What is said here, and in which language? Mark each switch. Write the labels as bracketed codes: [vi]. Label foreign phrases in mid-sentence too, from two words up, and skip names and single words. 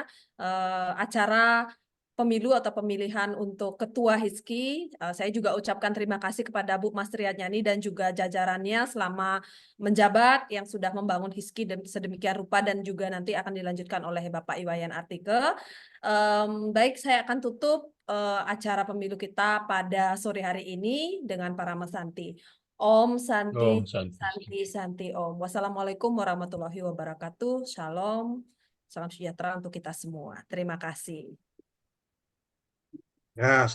[id] Acara pemilu atau pemilihan untuk ketua HISKI, saya juga ucapkan terima kasih kepada Bu Mas Trianyani dan juga jajarannya selama menjabat yang sudah membangun HISKI dan sedemikian rupa, dan juga nanti akan dilanjutkan oleh Bapak Iwayan Artike. Baik, saya akan tutup acara pemilu kita pada sore hari ini dengan Parama Santi. [sa] ॐ शान्ति, ॐ शान्ति. शान्ति शान्ति ॐ. [ar] والسلام عليكم ورحمة الله وبركاته. [id] Shalom. Salam sejahtera untuk kita semua. Terima kasih. Ya,